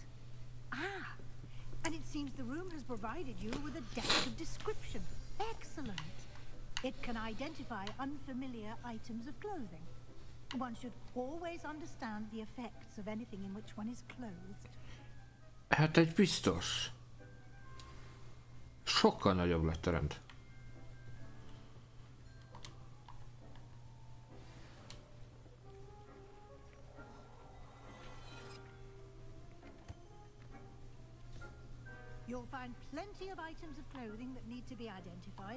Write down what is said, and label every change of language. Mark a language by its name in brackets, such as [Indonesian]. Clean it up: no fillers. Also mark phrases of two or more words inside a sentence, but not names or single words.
[English] Ah, and it seems the room has provided you with a desk of description. Excellent. It can identify unfamiliar items of clothing. One should always understand the effects of anything in which one is clothed. [Hungarian] Hát egy biztos. Sokkal nagyobb lett a rend. [English] You'll find plenty of items of clothing that need to be identified.